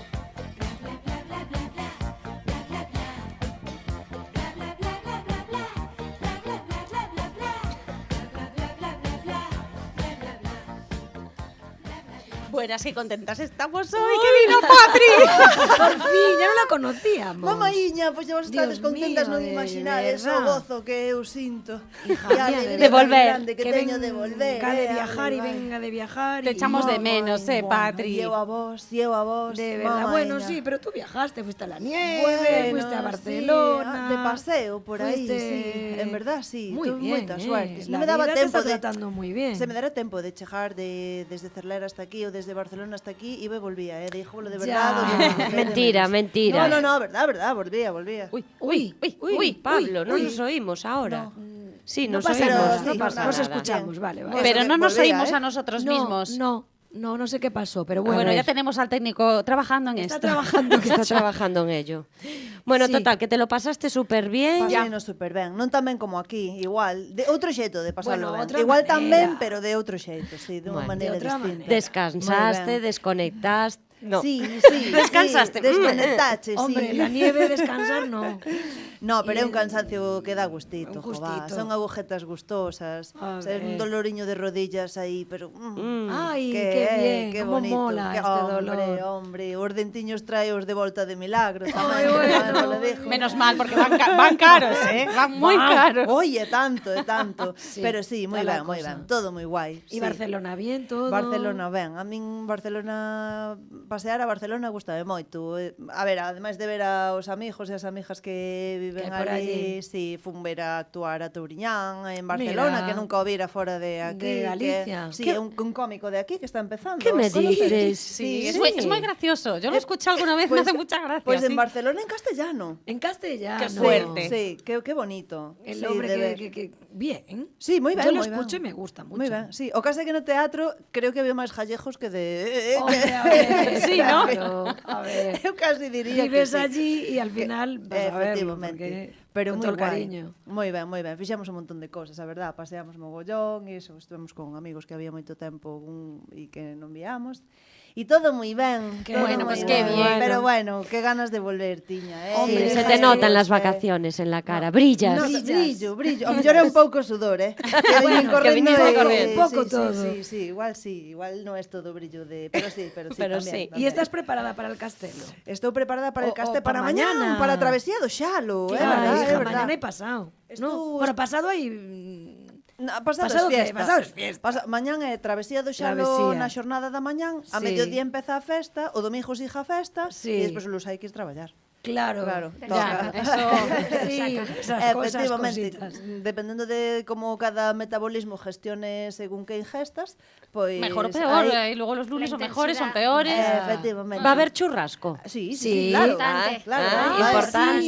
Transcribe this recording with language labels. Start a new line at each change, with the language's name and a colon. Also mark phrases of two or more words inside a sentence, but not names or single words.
Spanish: Buenas y contentas estamos hoy, que vino Patri. Por fin, ya non la conocíamos.
Galician: Mamaíña, pois vos estades
Spanish: Dios
Galician: contentas,
Spanish: mío,
Galician: non imaginades o gozo que eu sinto.
Spanish: Hija
Galician: E a
Spanish: mía,
Galician: alegría de tan volver. grande que teño de volver.
Spanish: Venga de
Galician: ai,
Spanish: viajar y
Galician: ai.
Spanish: venga de viajar. Te echamos de menos,
Galician: E
Spanish: Patri.
Galician: eu a vos,
Spanish: De verdad,
Galician: mamaíña.
Spanish: bueno, sí, pero tú viajaste, fuiste a la nieve, fuiste a Barcelona.
Galician: Sí, de paseo por aí,
Spanish: fuiste- sí. En verdad, sí. Muy tuve bien,
Galician: moita suerte.
Spanish: La
Galician: Non me daba
Spanish: vida te
Galician: tempo
Spanish: está
Galician: de
Spanish: tratando muy bien.
Galician: Se me dera tempo de chegar desde Cerlera
Spanish: hasta aquí
Galician: ou desde Barcelona
Spanish: hasta aquí,
Galician: iba e volvía, díjolo de
Spanish: Ya.
Galician: verdade.
Spanish: Mentira, mentira. No, verdad, volvía. Uy, Pablo, no nos oímos ahora. Sí, No nos pasa oímos. nada, sí, no pasa, nada. nos escuchamos, vale. Eso Pero que no nos volvía, oímos ¿eh? a nosotros mismos. No sé qué pasó, pero bueno. Bueno, ya tenemos al técnico trabajando en Está esto. trabajando, Está trabajando en ello. Bueno, Sí. total, que te lo pasaste súper bien.
Galician: Paseino super ben, non tan ben como aquí, igual, de outro xeito de pasarlo Bueno, ben. outra Igual manera. tan ben, pero de outro xeito, sí, de unha
Spanish: Bueno,
Galician: maneira de outra distinta. manera.
Spanish: Descansaste, Muy bien. desconectaste. No. Sí, Descansaste.
Galician: Sí, desconectache,
Spanish: Hombre, sí. la nieve descansar no.
Galician: No, pero é un cansancio que dá gustito,
Spanish: Un gustito. Son agujetas gustosas, A
Galician: ser un
Spanish: ver.
Galician: doloriño de rodillas aí, pero
Spanish: Ay, qué bien, qué cómo bonito, mola que, este dolor.
Galician: Hombre, os dentiños traeos de volta de milagro
Spanish: Ay,
Galician: tamén,
Spanish: bueno. non lo dijo. Menos mal, porque van caros, ¿eh? Van muy caros. Oye, tanto, tanto. Sí,
Galician: Pero sí, moi
Spanish: está la
Galician: ben,
Spanish: cosa.
Galician: todo moi guai.
Spanish: Y sí. Barcelona bien, todo.
Galician: Barcelona ben, a min Barcelona, pasear a Barcelona gustame moito. A ver, ademais de ver aos amigos e as amigas que viven Que hai por ali, si fun ver a actuar a Touriñán en Barcelona,
Spanish: Mira.
Galician: que nunca o vira fora de aquí,
Spanish: De Galicia.
Galician: que sí,
Spanish: Que-
Galician: é un cómico de aquí que está empezando.
Spanish: ¿Qué me ¿Conoces? dices? Sí, es, Sí. Muy, es muy gracioso. Yo lo escuché alguna vez, me hace mucha gracia. Pues en sí. Barcelona en castellano. En castellano. Qué suerte. Sí, qué bonito. El Sí, hombre de ver. que bien. Sí,
Galician: moi ben,
Spanish: Yo lo
Galician: moi ben.
Spanish: escucho y me gusta mucho.
Galician: Moi ben, sí. O caso é que no teatro creo que había máis gallejos que de...
Spanish: Hombre, a ver, Sí, ¿no? claro, a ver.
Galician: Eu casi diría
Spanish: Vives
Galician: que sí.
Spanish: allí y al final vas a verlo, Efectivamente. porque Pero con
Galician: moi
Spanish: todo el
Galician: guai.
Spanish: cariño.
Galician: Moi ben. Fixemos un montón de cosas, a verdad. Paseamos mogollón e iso, estivemos con amigos que había moito tempo e que non víamos. E todo moi ben.
Spanish: Qué
Galician: todo
Spanish: bueno,
Galician: moi
Spanish: pues qué
Galician: ben.
Spanish: bien.
Galician: Pero bueno, qué ganas de volver, tiña, eh?
Spanish: Hombre, Sí, se hija, te sí, notan las sí. vacaciones en la cara. Brillas. No, Brillas. brillo.
Galician: O mellor é un pouco sudor, eh? Que
Spanish: Bueno,
Galician: correndo
Spanish: que viniste
Galician: e-
Spanish: corriendo.
Galician: Un pouco
Spanish: sí,
Galician: todo. Sí, igual non é todo brillo de...
Spanish: Pero sí, Pero
Galician: tamén,
Spanish: sí.
Galician: tamén.
Spanish: ¿Y estás preparada para el castelo?
Galician: Estou preparada
Spanish: para el
Galician: O caste pa
Spanish: para mañana,
Galician: para a travesía do Xalo, é verdad, hija, é verdad.
Spanish: mañana y pasado.
Galician: Estou-
Spanish: No, bueno, pasado hay... No, pasadas Pasado que? fiestas. Pasadas fiestas.
Galician: Mañán é travesía do Xalo
Spanish: Travesía.
Galician: na xornada da mañán, a
Spanish: Sí.
Galician: mediodía empeza a festa, o domingo siga a festa,
Spanish: Sí.
Galician: e despois os hai que ir traballar.
Spanish: Claro. Claro, Ya, toca. eso. Sí, esas cosas, Efectivamente, cositas.
Galician: dependendo de como cada metabolismo gestione según que ingestas, pois
Spanish: Mejor o peor.
Galician: hai-
Spanish: Y luego los lunes La son mejores, son intensidad. peores. Efectivamente. Va a haber churrasco. Sí, Sí. claro. Importante. Claro, Importante.